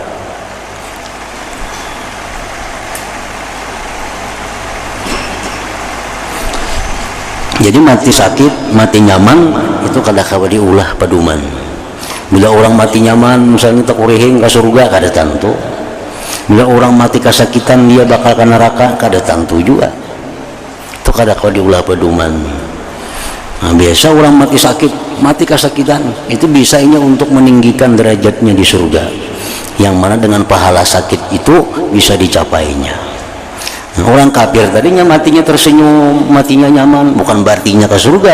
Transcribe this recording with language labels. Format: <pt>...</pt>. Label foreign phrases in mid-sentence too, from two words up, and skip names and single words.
<bjn>Jadi mati sakit, mati nyaman itu kada kawa diulah paduman. Bila orang mati nyaman misalnya takurihing ke surga kada tentu. Bila orang mati kesakitan dia bakal ke neraka kada tentu juga. Itu kada kawa diulah paduman.</bjn> <id>Nah, biasa orang mati sakit, mati kesakitan itu bisanya untuk meninggikan derajatnya di surga, yang mana dengan pahala sakit itu bisa dicapainya. Nah, orang kafir tadinya matinya tersenyum, matinya nyaman, bukan berartinya ke surga.</id>